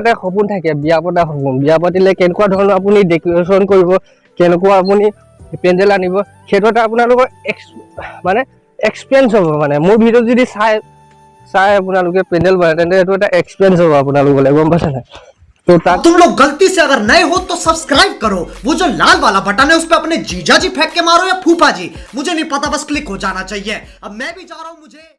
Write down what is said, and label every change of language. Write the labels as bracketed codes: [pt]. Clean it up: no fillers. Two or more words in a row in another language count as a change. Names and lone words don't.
[as] এটা সপোন থাকে বিয়া পতা সপোন, বিয়া পাতিলে কেনেকুৱা ধৰণৰ আপুনি ডেক'ৰেশ্যন কৰিব, কেনেকুৱা আপুনি পেণ্ডেল আনিব, সেইটো এটা আপোনালোকৰ মানে এক্সপিৰিয়েঞ্চ হ'ব। মানে মোৰ ভিডিঅ'ত যদি চাই আপোনালোকে পেণ্ডেল বনায় তেন্তে সেইটো এটা এক্সপিৰিয়েঞ্চ হ'ব আপোনালোকলৈ, গম পাইছে নাই? [hi] तो तुम लोग गलती से अगर नए हो तो सब्सक्राइब करो, वो जो लाल वाला बटन है उस पर अपने जीजा जी फेंक के मारो या फूफा जी, मुझे नहीं पता, बस क्लिक हो जाना चाहिए। अब मैं भी जा रहा हूं, मुझे